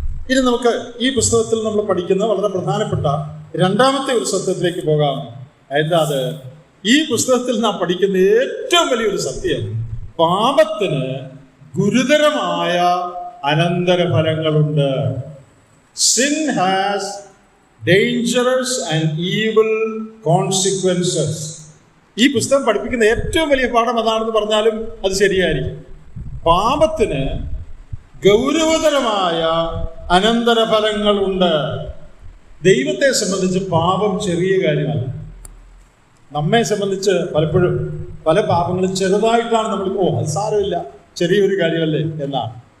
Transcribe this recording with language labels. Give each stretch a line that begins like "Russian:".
Malayalam: ഇനി നമുക്ക് ഈ പുസ്തകത്തിൽ നമ്മൾ പഠിക്കുന്ന വളരെ പ്രധാനപ്പെട്ട രണ്ടാമത്തെ ഒരു സത്യത്തിലേക്ക് പോകാം. അതായത് ഈ പുസ്തകത്തിൽ നാം പഠിക്കുന്ന ഏറ്റവും വലിയൊരു സത്യം, പാപത്തിന് ഗുരുതരമായ അനന്തരഫലങ്ങളുണ്ട്.
English: Sin has dangerous and evil consequences.
Malayalam: ഈ പുസ്തകം പഠിപ്പിക്കുന്ന ഏറ്റവും വലിയ പാഠം അതാണെന്ന് പറഞ്ഞാലും അത് ശരിയായിരിക്കും. പാപത്തിന് ഗൗരവതരമായ അനന്തരഫലങ്ങളുണ്ട്. ദൈവത്തെ സംബന്ധിച്ച് പാപം ചെറിയ കാര്യമല്ല. നമ്മെ സംബന്ധിച്ച് പലപ്പോഴും പല പാപങ്ങളും ചെറുതായിട്ടാണ് നമ്മൾ അത് സാരമില്ല, ചെറിയൊരു കാര്യമല്ലേ എന്നാണ്.